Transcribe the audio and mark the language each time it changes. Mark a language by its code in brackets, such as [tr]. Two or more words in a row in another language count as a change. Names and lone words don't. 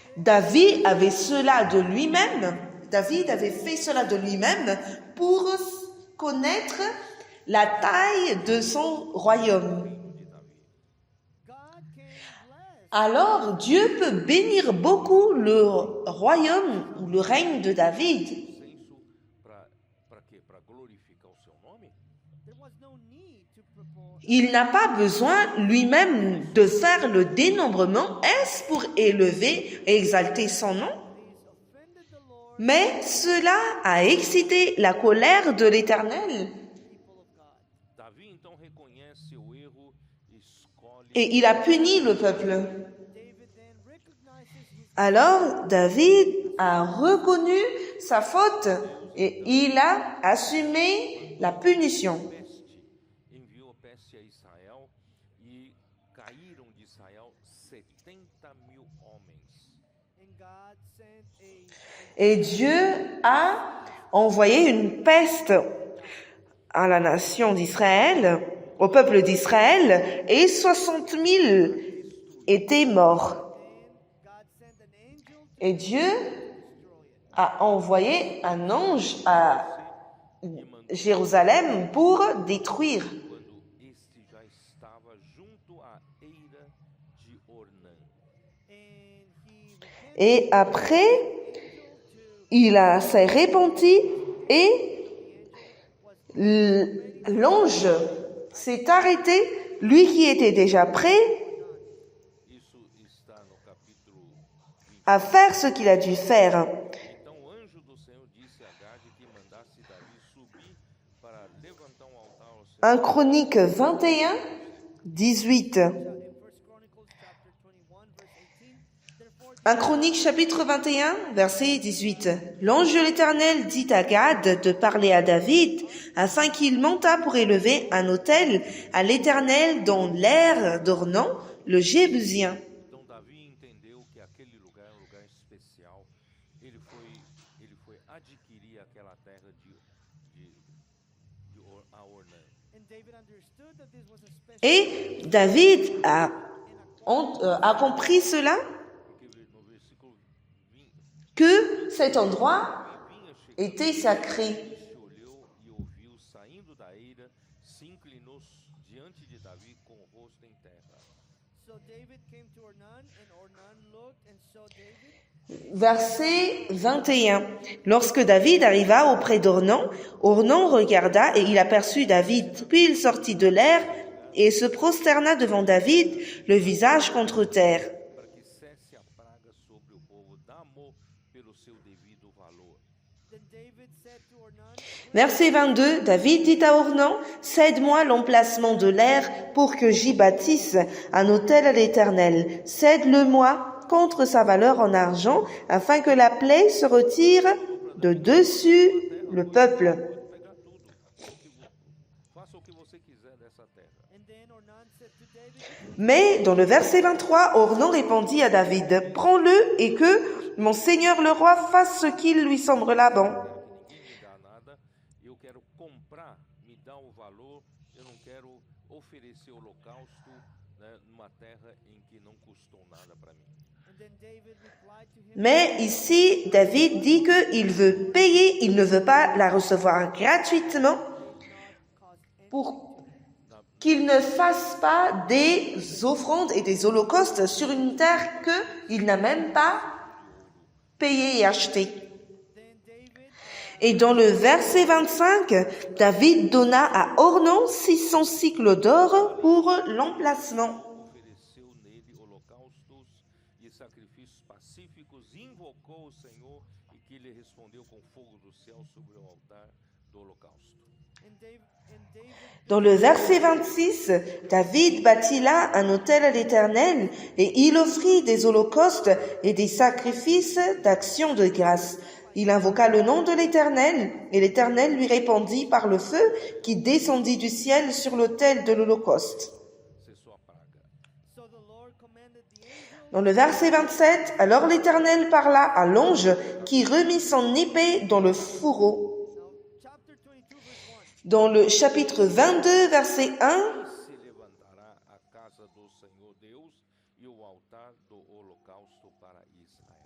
[fr] David avait cela de lui-même. David avait fait cela de lui-même pour connaître la taille de son royaume. [pt] De Davi. [en] God can bless [fr] alors Dieu peut bénir beaucoup le royaume ou le règne de David. [pt] Censo para quê? Para glorificar o seu nome? [en] There was no need to propose. [fr] Il n'a pas besoin lui-même de faire le dénombrement. Est-ce pour élever et exalter son nom? [en] These offended the Lord, [fr] Mais cela a excité la colère de l'Éternel. [en] people of God. [pt] Davi então reconhece o erro e escolhe [fr] Et il a puni le peuple. [en] David then recognizes his [fr] Alors David a reconnu sa faute et il a assumé la punition. [pt] peste, enviou peste a Israel e caíram de Israel 70.000 homens. [en] and God sent [fr] Et Dieu a envoyé une peste à la nation d'Israël, au peuple d'Israël, et 60 000 étaient morts. [en] God sent an angel to [fr] Et Dieu [en] destroy it. [fr] a envoyé un ange à Jérusalem pour détruire. [pt] Quando este já estava junto à eira de Ornã. [en] And he repented [fr] Et après, s'est repenti et l'ange s'est arrêté, lui qui était déjà prêt [pt] Isso está no capítulo 20. [fr] à faire ce qu'il a dû faire. [pt] Então o anjo do Senhor disse a Gade que mandasse Davi subir para levantar um altar ao Senhor. [fr] 1 Chronique 21, 18. [en] in 1 Chronicles chapter 21 verse 18. Therefore [fr] 1 Chronique chapitre 21, verset 18. L'ange de l'Éternel dit à Gad de parler à David afin qu'il montât pour élever un autel à l'Éternel dans l'aire d'Ornan, le Jébusien. [pt] Então Davi entendeu que aquele lugar é um lugar especial. Ele foi adquirir aquela terra a Ornã. [en] and David understood that this was a special [fr] Et David a compris cela, [pt] Porque no versículo 20, [fr] que cet endroit [pt] vinha chegando, [fr] était sacré. [pt] se olhou e ouviu, saindo da eira, se inclinou diante de Davi com o rosto em terra. [en] So David came to Ornan, and Ornan looked and saw David. [fr] Verset 21. Lorsque David arriva auprès d'Ornan, Ornan regarda et il aperçut David. Puis il sortit de l'air et se prosterna devant David, le visage contre terre. [pt] Para que cesse a praga sobre o povo, dá amor pelo seu devido valor. [en] Then David said to Ornan, [fr] Verset 22. David dit à Ornan, cède-moi l'emplacement de l'air pour que j'y bâtisse un autel à l'Éternel. Cède-le-moi contre sa valeur en argent, afin que la plaie se retire de dessus le peuple. [pt] Pegar tudo. Faça o que você quiser dessa terra. [en] and then Ornan said to David, [fr] Mais dans le verset 23, Ornan répondit à David, prends-le et que mon seigneur le roi fasse ce qu'il lui semblera bon. [pt] Ninguém me dá nada, eu quero comprar, me dá o valor, eu não quero oferecer holocausto, né, numa terra em que não custou nada para mim. [en] and then David replied to him, [fr] Mais ici, David dit qu'il veut payer, il ne veut pas la recevoir gratuitement pour qu'il ne fasse pas des offrandes et des holocaustes sur une terre qu'il n'a même pas payée et achetée. [en] then David [fr] Et dans le verset 25, David donna à Ornan 600 cycles d'or pour l'emplacement. [pt] Ofereceu nele holocaustos e sacrifícios pacíficos, invocou o Senhor e que lhe respondeu com fogo do céu sobre o altar do holocausto. [en] and David [fr] Dans le verset 26, David bâtit là un autel à l'Éternel et il offrit des holocaustes et des sacrifices d'action de grâce. Il invoqua le nom de l'Éternel et l'Éternel lui répondit par le feu qui descendit du ciel sur l'autel de l'holocauste. [pt] Cessou a praga. [en] so the Lord commanded the angel [fr] Dans le verset 27, alors l'Éternel parla à l'ange qui remit son épée dans le fourreau. [en] chapter 22 verse 1 [fr] Dans le chapitre 22, verset 1, [pt] Se levantará a casa do Senhor Deus e o altar do holocausto para Israel.